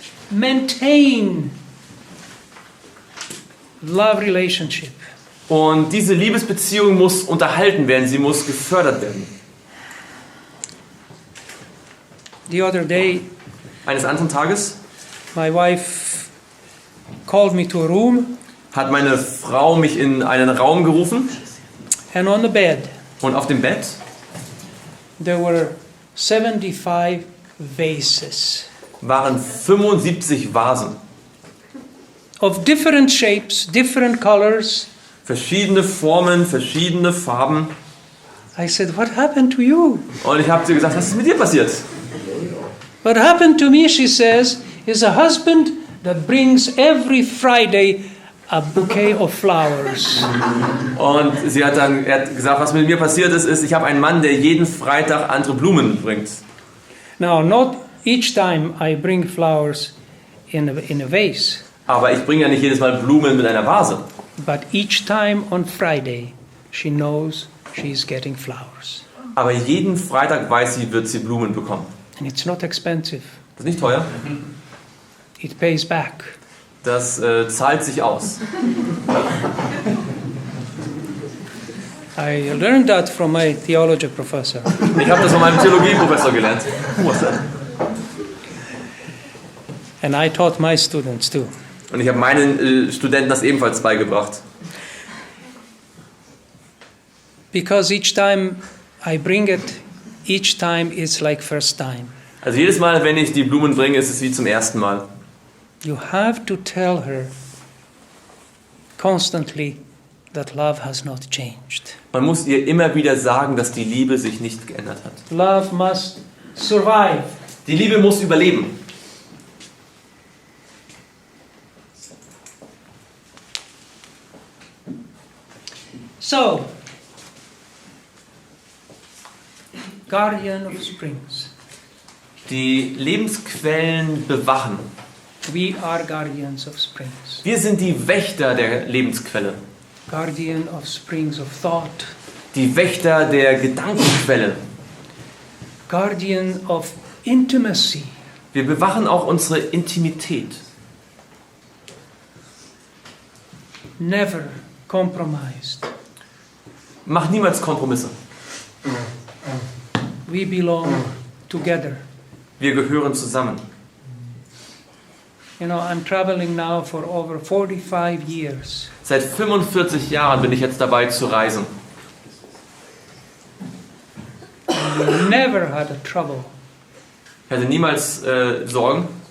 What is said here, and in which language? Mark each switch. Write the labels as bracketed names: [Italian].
[English] Maintain love relationship. [German] Und diese Liebesbeziehung muss unterhalten werden, sie muss gefördert werden. [English] The other day, [German] Eines anderen Tages [English] my wife called me to a room, [German] hat meine Frau mich in einen Raum gerufen [English] and on the bed [German] und auf dem Bett [English] there were 75 vases [German] waren 75 Vasen. [English] of different shapes, different colors. [German] Verschiedene Formen, verschiedene Farben. [English] I said, what happened to you? [German] Und ich habe sie gesagt, was ist mit dir passiert? [English] What happened to me, she says, is a husband that brings every Friday a bouquet of flowers. [German] Und er hat gesagt, was mit mir passiert ist, ich habe einen Mann, der jeden Freitag andere Blumen mitbringt. [English] Now, not each time I bring flowers in a vase, [German] Aber ich bringe ja nicht jedes Mal Blumen mit einer Vase. [English] but each time on Friday, she knows she's getting flowers. [German] Aber jeden Freitag weiß sie, wird sie Blumen bekommen. [English] And it's not expensive. [German] Das ist nicht teuer. [English] It pays back. [German] Das zahlt sich aus. [English] I learned that from my theology professor. [German] Ich habe das von meinem Theologieprofessor gelernt. Was denn? [English] And I taught my students too. [German] Und ich habe meinen Studenten das ebenfalls beigebracht. [English] Because each time I bring it, each time it's like first time. [German] Also jedes Mal, wenn ich die Blumen bringe, ist es wie zum ersten Mal. [English] You have to tell her constantly that love has not changed. [German] Man muss ihr immer wieder sagen, dass die Liebe sich nicht geändert hat. [English] Love must survive. [German] Die Liebe muss überleben. [English] So, guardian of springs. [German] Die Lebensquellen bewachen. [English] We are guardians of springs. [German] Wir sind die Wächter der Lebensquelle. [English] Guardian of springs of thought. [German] Die Wächter der Gedankenquelle. [English] Guardian of intimacy. [German] Wir bewachen auch unsere Intimität. [English] Never compromised. [German] Mach niemals Kompromisse. [English] We belong together. [German] Wir gehören zusammen. [English] You know, I'm traveling now for over 45 years. [German] Seit 45 Jahren bin ich jetzt dabei zu reisen. [English] We never had a trouble. [German] Ich hatte niemals Sorgen.